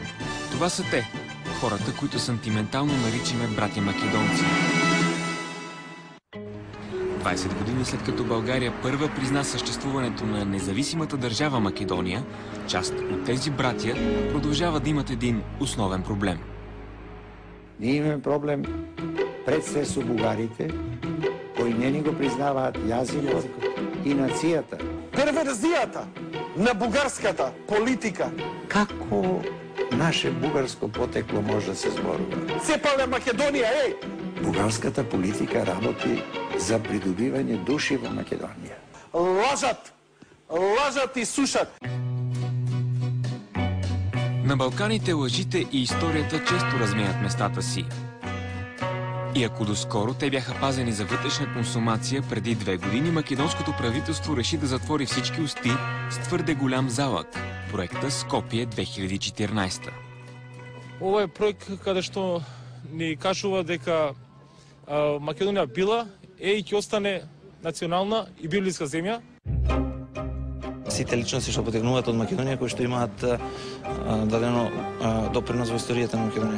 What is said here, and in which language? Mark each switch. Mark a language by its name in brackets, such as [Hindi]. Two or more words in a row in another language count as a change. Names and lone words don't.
[Bulgarian] Това са те, хората, които сантиментално наричаме братя македонци. 20 години след като България първа призна съществуването на независимата държава Македония, част от тези братя продължава да имат един основен проблем. [Macedonian] Ние имаме проблем пред се со бугарите, кои не ни го признаваат јазикот и нацијата. Перверзијата на бугарската политика. Како наше бугарско потекло може да се зборува? Цепале Македонија, еј! Бугарската политика работи за придобивање души во Македонија. Лажат! Лажат и сушат! [Bulgarian] На Балканите лъжите и историята често разменят местата си. И ако доскоро те бяха пазени за вътрешна консумация, преди 2 години македонското правителство реши да затвори всички усти с твърде голям залък. Проекта Скопие 2014. [Macedonian] Ова е проект каде што ни кажува дека Македонија била и ќе остане национална и библиска земја. Сите личности што потегнуваат од Македонија, кои што имаат дадено допринос во историјата на Македонија.